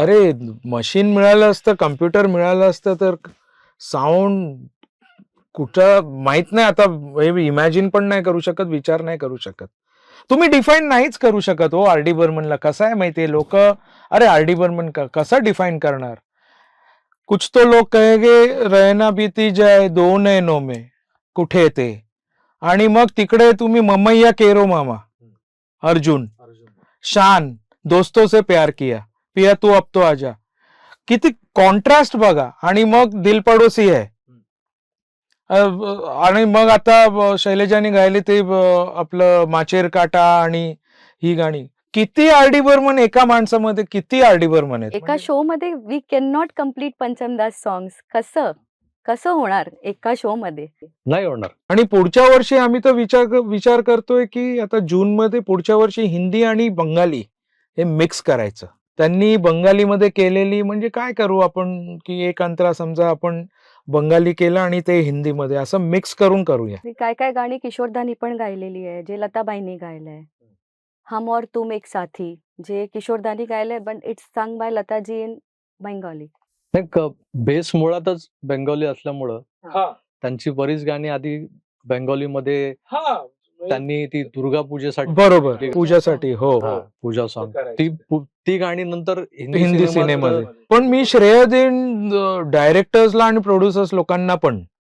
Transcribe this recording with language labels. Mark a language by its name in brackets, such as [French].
[Marathi] अरे मशीन मिळालं असतं, कम्प्युटर मिळालं असतं तर साऊंड कुठं माहित नाही. आता इमॅजिन पण नाही करू शकत, विचार नाही करू शकत. तुम्ही डिफाईन नाहीच करू शकत हो आर डी बर्मनला. कसं आहे माहितीये, लोक अरे आर डी बर्मन कसं डिफाईन करणार. कुछ तो लोग कहेगे रहना बीती जाए दो नैनों में, कुठे ते. आणि मग तिकडे तुम्ही ममैया केरो मामा, अर्जुन, शान, दोस्तों से प्यार किया, पिया तू अब तो आजा. किती कॉन्ट्रास्ट बघा. आणि मग दिल पडोसी आहे. आणि मग आता शैलजाने गायले ते आपलं माचेर काटा आणि ही गाणी. किती आर डी बर्मन एका माणसामध्ये, किती आर डी बर्मन आहेत. [English] एका शो मध्ये we can not complete Panchamdas songs. [Marathi] कसं होणार एका शो मध्ये, नाही होणार. आणि पुढच्या वर्षी आम्ही तर विचार करतोय की आता जून मध्ये पुढच्या वर्षी हिंदी आणि बंगाली हे मिक्स करायचं. त्यांनी बंगालीमध्ये केलेली, म्हणजे काय करू आपण की एक अंतरा समजा आपण बंगाली केलं आणि ते हिंदीमध्ये असं मिक्स करून करूया. काय काय गाणी किशोरदानी पण गायलेली आहे, जे लताबाईंनी गायलंय. [English] हम और तुम एक साथी, [Marathi] जे किशोरदानी गायलंय, [English] But it's sung by Lataji in Bengali. [Marathi] Base मुळातच बेंगॉली असल्यामुळं त्यांची बरीच गाणी आधी बेंगॉलीमध्ये त्यांनी ती दुर्गा पूजेसाठी, बरोबर, पूजासाठी. हो, पूजा सॉन्ग, ती गाणी नंतर हिंदी सिनेमामध्ये. पण मी श्रेय देईन डायरेक्टर्सला आणि प्रोड्युसर्स लोकांना पण.